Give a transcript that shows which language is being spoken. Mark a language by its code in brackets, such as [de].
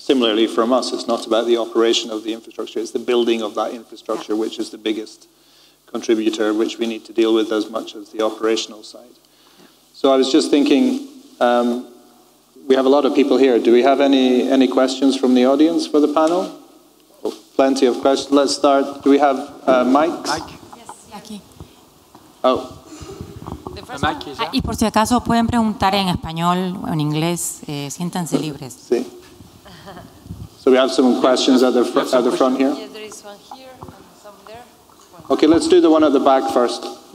[en] Similarly, from us, it's not about the operation of the infrastructure, it's the building of that infrastructure, which is the biggest contributor, which we need to deal with as much as the operational side. So I was just thinking, we have a lot of people here. Do we have any questions from the audience for the panel? Oh, plenty of questions. Let's start. Do we have mics? Yes, Jackie. Oh. [es] Y por si acaso pueden preguntar en español o en inglés, siéntanse libres. Sí. [en] So we have some questions at the front here. Yes, there is one here and some there. Okay, let's do the one at the back first.